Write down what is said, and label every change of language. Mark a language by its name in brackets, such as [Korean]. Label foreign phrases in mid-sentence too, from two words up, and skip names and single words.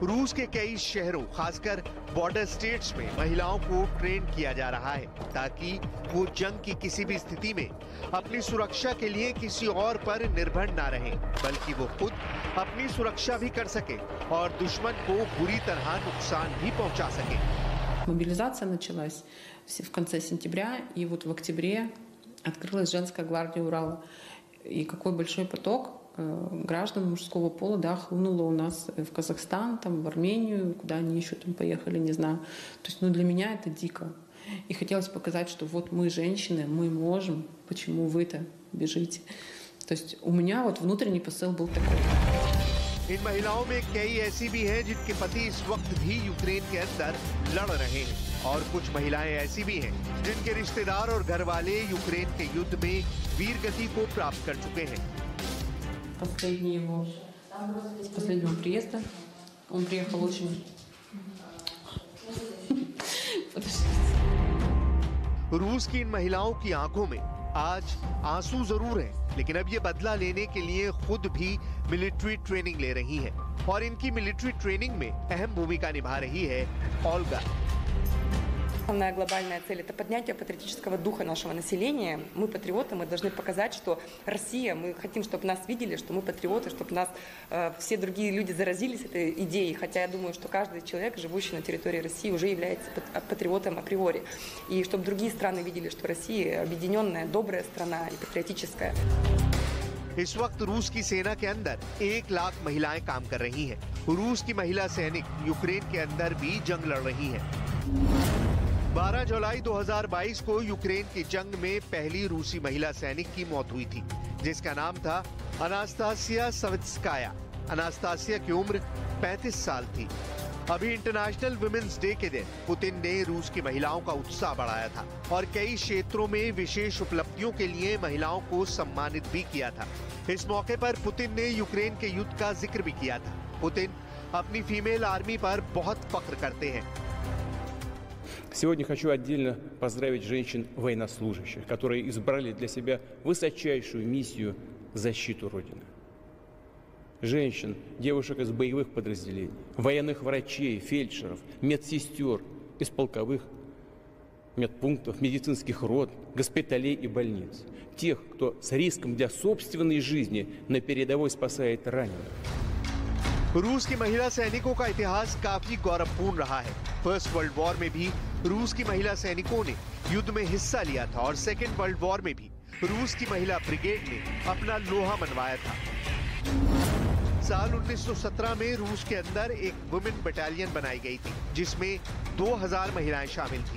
[Hindi] रूस के कई शहरों खासकर [English] border states [Hindi] में महिलाओं को ट्रेन किया जा रहा है ताकि वो जंग की किसी भी स्थिति में अपनी सुरक्षा के लिए किसी और पर निर्भर ना रहें, बल्कि वो खुद अपनी सुरक्षा भी कर सके और दुश्मन को बुरी तरह नुकसान भी पहुंचा सके। [Russian] Мобилизация началась в конце сентября, и вот в октябре открылась женская гвардия Урала. И какой большой поток граждан мужского пола, да, хлынуло у нас в Казахстан, там, в Армению, куда они еще там поехали, не знаю. То есть, ну, для меня это дико. И хотелось показать, что вот мы, женщины, мы можем, почему вы-то бежите. То есть у меня вот внутренний посыл был такой. [Hindi] इन महिलाओं में कई ऐसी भी हैं जिनके पति इस वक्त भी यूक्रेन के अंदर लड़ रहे हैं और कुछ महिलाएं ऐसी भी हैं जिनके रिश्तेदार और घर वाले यूक्रेन के युद्ध में वीर गति को प्राप्त कर चुके हैं। [Russian] Последнего приезда Он приехал очень... [Hindi] रूस की इन महिलाओं की आंखों में आज आंसू जरूर हैं, लेकिन अब ये बदला लेने के लिए खुद भी [English] military training [Hindi] ले रही हैं और इनकी [English] military training [Hindi] में अहम भूमिका निभा रही है ओल्गा। [Russian] Основная глобальная цель – это поднятие патриотического духа нашего населения. Мы патриоты, мы должны показать, что Россия, мы хотим, чтобы нас видели, что мы патриоты, чтобы нас все другие люди заразились этой идеей. Хотя я думаю, что каждый человек, живущий на территории России, уже является патриотом априори. И чтобы другие страны видели, что Россия объединенная, добрая страна и патриотическая. [Hindi] इस वक्त रूस की सेना के अंदर 1 लाख महिलाएं काम कर रही हैं। रूस की महिला सैनिक यूक्रेन के अंदर भी जंग लड़ रही हैं। 12 जुलाई 2022 को यूक्रेन की जंग में पहली रूसी महिला सैनिक की मौत हुई थी, जिसका नाम था अनास्तासिया सवित्स्काया। अनास्तासिया की उम्र 35 साल थी। अभी [English] International Women's Day [Hindi] के दिन पुतिन ने रूस की महिलाओं का उत्साह बढ़ाया था और कई क्षेत्रों में विशेष उपलब्धियों के लिए महिलाओं को सम्मानित भी किया था। इस मौके पर पुतिन ने यूक्रेन के युद्ध का जिक्र भी किया था। पुतिन अपनी [English] female army [Hindi] पर बहुत फख्र करते हैं। [Russian] Сегодня хочу отдельно поздравить женщин-военнослужащих, которые избрали для себя высочайшую миссию – защиту Родины. Женщин, девушек из боевых подразделений, военных врачей, фельдшеров, медсестер из полковых медпунктов, медицинских рот, госпиталей и больниц. Тех, кто с риском для собственной жизни на передовой спасает раненых. [Hindi] रूस की महिला सैनिकों का इतिहास काफी गौरवपूर्ण रहा है। [English] First World War [Hindi] में भी रूस की महिला सैनिकों ने युद्ध में हिस्सा लिया था और [English] Second World War [Hindi] में भी रूस की महिला ब्रिगेड ने अपना लोहा मनवाया था। साल 1917 में रूस के अंदर एक [English] women battalion [Hindi] बनाई गई थी, जिसमें 2000 महिलाएं शामिल थी।